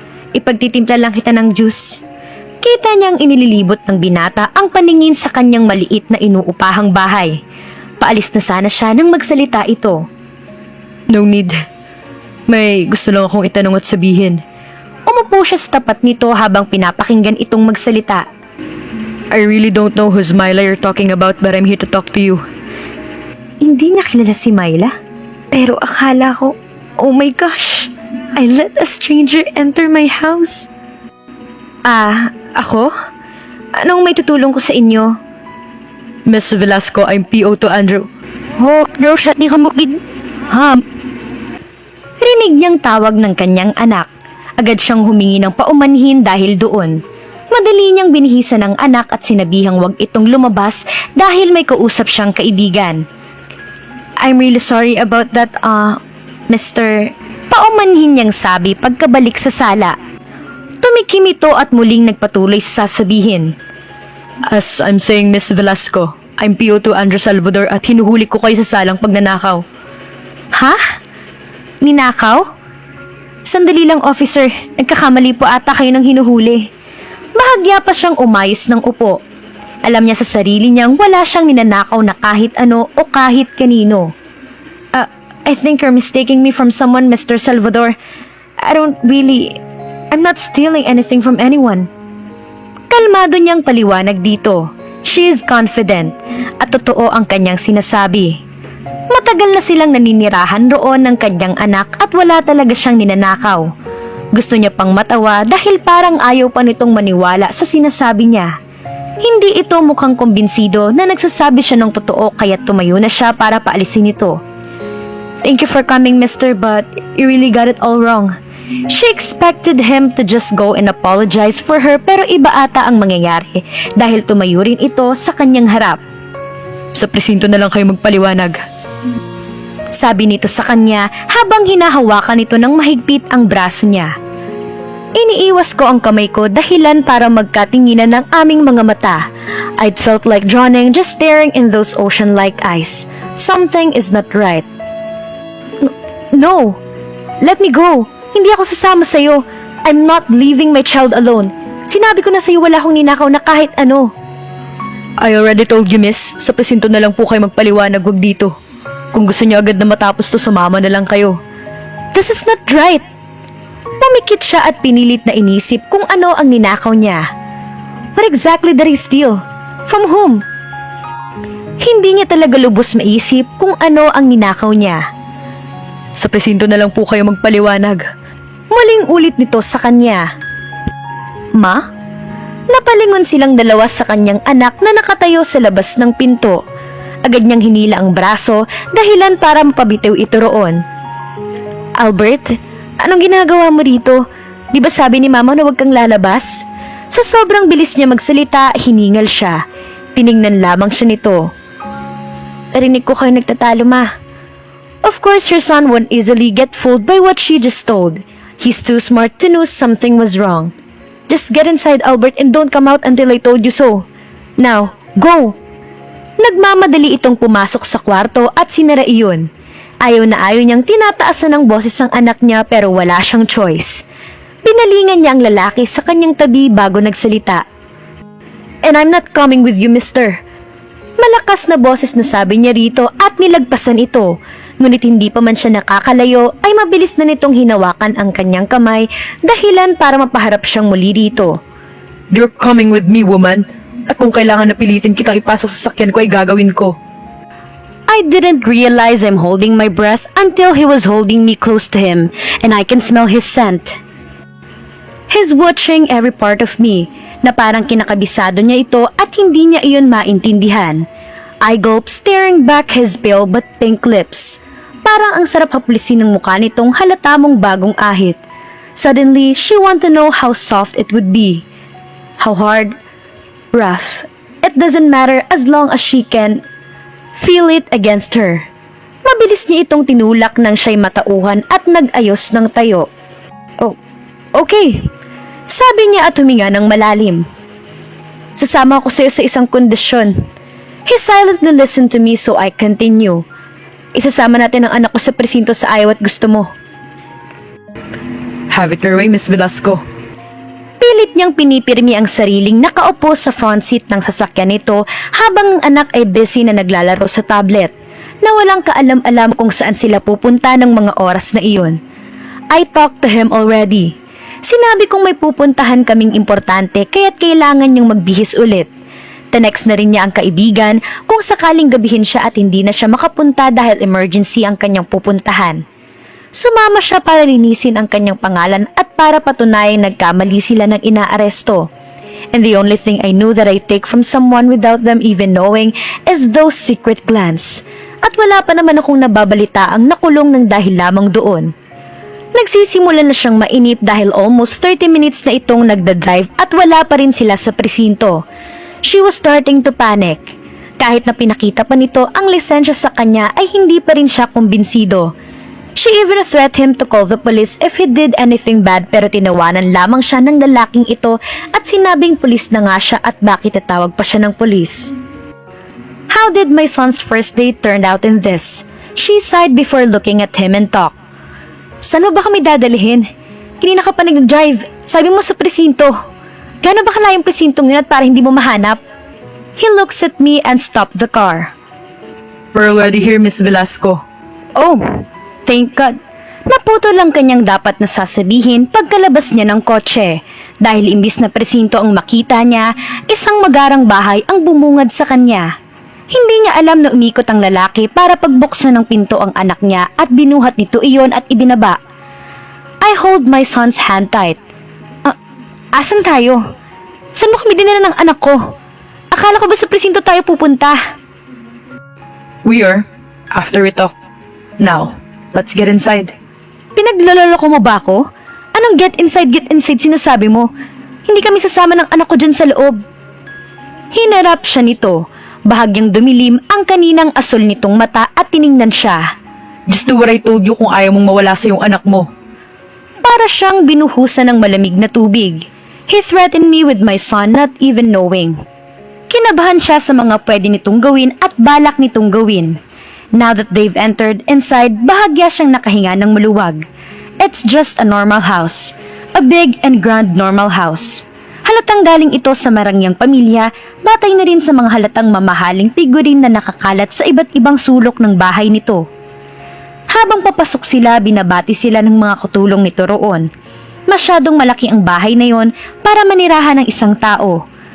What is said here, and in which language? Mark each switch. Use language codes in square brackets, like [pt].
[tl] Ipagtitimpla lang kita ng juice. Kita niyang inililibot ng binata ang paningin sa kanyang maliit na inuupahang bahay. Paalis na sana siya nang magsalita ito. [en] No need. [tl] May gusto lang akong itanong at sabihin. Umupo siya sa tapat nito habang pinapakinggan itong magsalita. [en] I really don't know who's Myla you're talking about but I'm here to talk to you. [tl] Hindi niya kilala si Myla. Pero akala ko, [en] oh my gosh, I let a stranger enter my house. [tl] Ako? Anong may tutulong ko sa inyo? [en] Miss Velasco, I'm PO to Andrew. [tl] Oh, Rose, at di ka mukid. Rinig niyang tawag ng kanyang anak. Agad siyang humingi ng paumanhin dahil doon. Madali niyang binihisa ng anak at sinabihang wag itong lumabas dahil may kausap siyang kaibigan. [en] I'm really sorry about that, Mr. [tl] Paumanhin niyang sabi pagkabalik sa sala. Tumikim ito at muling nagpatuloy sa sasabihin. [en] As I'm saying, Miss Velasco, I'm PO to Andrew Salvador [tl] at hinuhuli ko kayo sa salang pagnanakaw. Ha? Ninakaw? Sandali lang, officer. Nagkakamali po ata kayo ng hinuhuli. Bahagya pa siyang umayos ng upo. Alam niya sa sarili niyang wala siyang ninanakaw na kahit ano o kahit kanino. [en] I think you're mistaking me from someone, Mr. Salvador. I'm not stealing anything from anyone. [tl] Kalmado niyang paliwanag dito. [en] She is confident [tl] at totoo ang kanyang sinasabi. Matagal na silang naninirahan roon ng kanyang anak at wala talaga siyang ninanakaw. Gusto niya pang matawa dahil parang ayaw pa nitong maniwala sa sinasabi niya. Hindi ito mukhang kumbinsido na nagsasabi siya ng totoo kaya tumayo na siya para paalisin ito. [en] Thank you for coming, mister, but you really got it all wrong. She expected him to just go and apologize for her [tl] pero iba ata ang mangyayari dahil tumayo rin ito sa kanyang harap. Sa presinto na lang kayo magpaliwanag. Sabi nito sa kanya habang hinahawakan nito ng mahigpit ang braso niya. Iniiwas ko ang kamay ko dahilan para magkatinginan ng aming mga mata. [en] I'd felt like drowning just staring in those ocean-like eyes. Something is not right. No! Let me go! [tl] Hindi ako sasama sa'yo. [en] I'm not leaving my child alone. [tl] Sinabi ko na sa'yo wala akong ninakaw na kahit ano. [en] I already told you, miss. [tl] Sa presinto na lang po kayo magpaliwanag, wag dito. Kung gusto niyo agad na matapos to, sumama na lang kayo. [en] This is not right. [tl] Pumikit siya at pinilit na inisip kung ano ang ninakaw niya. [en] What exactly did he steal? From whom? [tl] Hindi niya talaga lubos maisip kung ano ang ninakaw niya. Sa presinto na lang po kayo magpaliwanag. Muling ulit nito sa kanya. Ma? Napalingon silang dalawa sa kanyang anak na nakatayo sa labas ng pinto. Agad niyang hinila ang braso dahilan para mapabitiw ito roon. Albert, anong ginagawa mo dito? Di ba sabi ni Mama na huwag kang lalabas? Sa sobrang bilis niya magsalita, hiningal siya. Tiningnan lamang siya nito. Narinig ko kayo nagtatalo, Ma. [en] Of course, your son won't easily get fooled by what she just told. He's too smart to know something was wrong. Just get inside, Albert, and don't come out until I told you so. Now, go! [tl] Nagmamadali itong pumasok sa kwarto at sinara iyon. Ayaw na ayaw niyang tinataasan ng boses ang anak niya pero wala siyang choice. Pinalingan niya ang lalaki sa kanyang tabi bago nagsalita. [en] And I'm not coming with you, mister. [tl] Malakas na boses na sabi niya rito at nilagpasan ito. Ngunit hindi pa man siya nakakalayo ay mabilis na nitong hinawakan ang kanyang kamay dahilan para mapaharap siyang muli rito. [en] You're coming with me, woman. [tl] At kung kailangan na pilitin kitang ipasok sa sakyan ko ay gagawin ko. [en] I didn't realize I'm holding my breath until he was holding me close to him and I can smell his scent. He's watching every part of me [tl] na parang kinakabisado niya ito at hindi niya iyon maintindihan. [en] I gulped staring back his pale but pink lips. [tl] Parang ang sarap hapulisin ng mukha nitong halata mong bagong ahit. [en] Suddenly, she wanted to know how soft it would be. How hard, rough, it doesn't matter as long as she can feel it against her. [tl] Mabilis niya itong tinulak nang siya'y matauhan at nag-ayos ng tayo. [en] Oh, okay. [tl] Sabi niya at huminga ng malalim. Sasama ako sa'yo sa isang kondisyon. [en] He silently listened to me so I continue. [tl] Isasama natin ang anak ko sa presinto sa ayaw at gusto mo. [en] Have it your way, Miss Velasco. [tl] Pilit niyang pinipirmi ang sariling nakaupo sa front seat ng sasakyan nito habang ang anak ay busy na naglalaro sa tablet na walang kaalam-alam kung saan sila pupunta ng mga oras na iyon. [en] I talked to him already. [tl] Sinabi kong may pupuntahan kaming importante kaya't kailangan niyang magbihis ulit. Tinext na rin niya ang kaibigan kung sakaling gabihin siya at hindi na siya makapunta dahil emergency ang kanyang pupuntahan. Sumama siya para linisin ang kanyang pangalan at para patunayang nagkamali sila ng inaaresto. [en] And the only thing I knew that I take from someone without them even knowing is those secret glance. [tl] At wala pa naman akong nababalita ang nakulong ng dahil lamang doon. Nagsisimula na siyang mainip dahil [en] almost 30 minutes [tl] na itong nagdadrive at wala pa rin sila sa presinto. [en] She was starting to panic. [tl] Kahit na pinakita pa nito ang lisensya sa kanya ay hindi pa rin siya kumbinsido. [en] She even threatened him to call the police if he did anything bad [tl] pero tinawanan lamang siya ng lalaking ito at sinabing pulis na nga siya at bakit tatawag pa siya ng pulis. [en] How did my son's first date turn out in this? She sighed before looking at him and talked. [tl] Saan mo ba kami dadalhin? Kanina ka pa nag-drive. Sabi mo sa presinto. Gano'n ba kalayang presintong yun at para hindi mo mahanap? [en] He looks at me and stopped the car. We're already here, Miss Velasco. Oh, thank God. [tl] Naputo lang kanyang dapat na sasabihin pagkalabas niya ng kotse. Dahil imbis na presinto ang makita niya, isang magarang bahay ang bumungad sa kanya. Hindi niya alam na umikot ang lalaki para pagbuksan ng pinto ang anak niya at binuhat nito iyon at ibinaba. [en] I hold my son's hand tight. [tl] Asan tayo? Saan mo kami dinala ng anak ko? Akala ko ba sa presinto tayo pupunta? [en] We are, after we talk. Now, let's get inside. [tl] Pinaglaloloko mo ba ako? Anong [en] get inside [tl] sinasabi mo? Hindi kami sasama ng anak ko dyan sa loob. Hinarap siya nito. Bahagyang dumilim ang kaninang asul nitong mata at tiningnan siya. [en] Just do what I told you [tl] kung ayaw mong mawala sa iyong anak mo. Para siyang binuhusan ng malamig na tubig. [en] He threatened me with my son not even knowing. [tl] Kinabahan siya sa mga pwede nitong gawin at balak nitong gawin. [en] Now that they've entered inside, [tl] bahagya siyang nakahinga ng maluwag. [en] It's just a normal house. A big and grand normal house. [tl] Halatang galing ito sa marangyang pamilya, batay na rin sa mga halatang mamahaling figurin na nakakalat sa iba't ibang sulok ng bahay nito. Habang papasok sila, binabati sila ng mga katulong nito roon. Masyadong malaki ang bahay na yon para manirahan ng isang tao.